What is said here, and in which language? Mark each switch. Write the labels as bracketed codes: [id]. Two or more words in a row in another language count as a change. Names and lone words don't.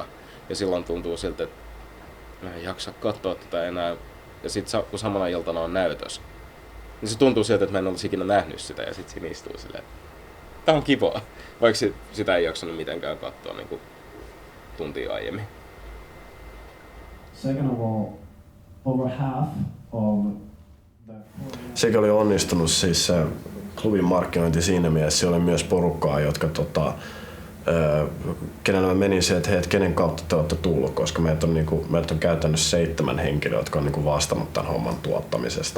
[fi] Ja silloin tuntuu siltä, että mä en jaksa katsoa tätä enää. Ja sit kun samana iltana on näytös, niin se tuntuu siltä, että mä en olisi ikinä nähnyt sitä. Ja sit siinä istuu silleen, tää on kivaa. Vaikka sitä ei jaksanut mitenkään katsoa niin tuntia aiemmin. [en] Second of all, over half of [fi] sekin oli onnistunut siis se klubin markkinointi siinä mielessä. Siellä oli myös porukkaa, jotka kenellä mä menin se, että hei, kenen kautta te olette tullut, koska meitä on käytännössä 7 henkilöä, jotka on vastannut tämän homman tuottamisesta.